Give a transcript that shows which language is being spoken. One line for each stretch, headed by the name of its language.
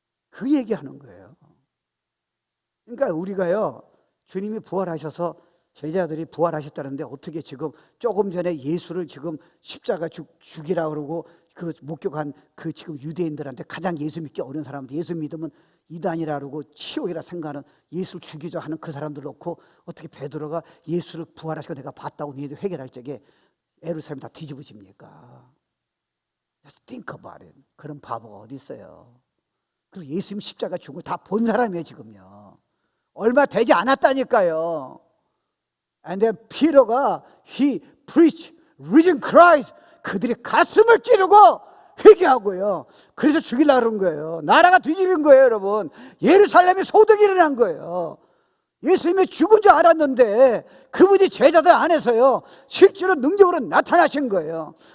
Korean: 그 얘기하는 거예요. 그러니까 우리가요, 주님이 부활하셔서 제자들이 부활하셨다는데 어떻게 지금 조금 전에 예수를 지금 십자가 죽이라 그러고 그 목격한 그 지금 유대인들한테 가장 예수 믿기 어려운 사람들, 예수 믿으면 이단이라 그러고 치욕이라 생각하는 예수를 죽이자 하는 그 사람들 놓고 어떻게 베드로가 예수를 부활하시고 내가 봤다고 너희들 회개할 적에 예루살렘 다 뒤집어집니까?
English: Just think about it.
Korean: 그런 바보가 어디 있어요? 그리고 예수님 십자가 죽은 걸 다 본 사람이에요 지금요. 얼마 되지 않았다니까요.
English: And then Peter가 he preached risen Christ.
Korean: 그들이 가슴을 찌르고 회개하고요. 그래서 죽이려고 그런 거예요. 나라가 뒤집힌 거예요, 여러분. 예루살렘에 소득이 일어난 거예요. 예수님이 죽은 줄 알았는데 그분이 제자들 안에서요, 실제로 능력으로 나타나신 거예요.